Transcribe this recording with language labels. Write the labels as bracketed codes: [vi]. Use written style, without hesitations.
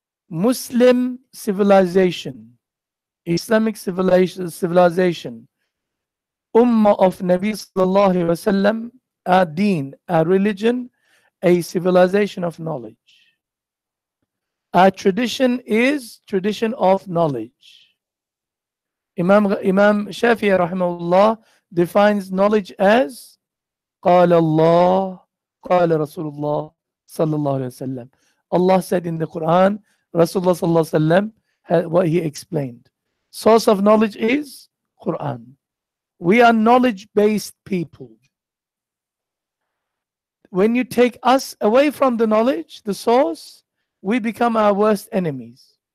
[en] Muslim civilization, Islamic civilization, Ummah of Nabi sallallahu alaihi wasallam, our deen, our religion, a civilization of knowledge. Our tradition is tradition of knowledge. Imam Shafi'i rahimahullah defines knowledge as [ar] قال الله قال رسول الله صلى الله عليه وسلم. [en] Allah said in the Quran, Rasulullah صلى الله عليه وسلم, what he explained. Source of knowledge is Quran. We are knowledge-based people. When you take us away from the knowledge, the source, we become our worst enemies.